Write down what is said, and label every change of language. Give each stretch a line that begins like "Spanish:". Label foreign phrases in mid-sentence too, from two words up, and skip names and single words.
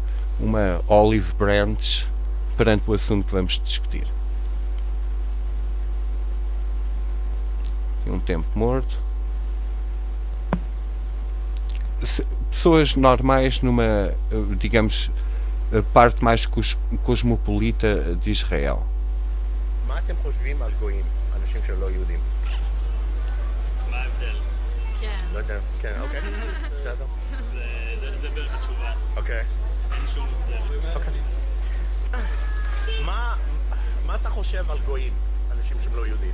Portuguese: Uma
English: olive branch
Portuguese: perante o assunto que vamos discutir. Um tempo morto. Pessoas normais numa, parte mais cosmopolita de Israel.
Hebrew: מה אתם חושבים על גויים, אנשים שלא יהודים? מה ההבדל? כן. לא יודע, כן, אוקיי. בסדר. זה בערך התשובה. אוקיי. אין שום הבדל. אוקיי. מה אתה חושב על גויים, אנשים שהם לא יהודים?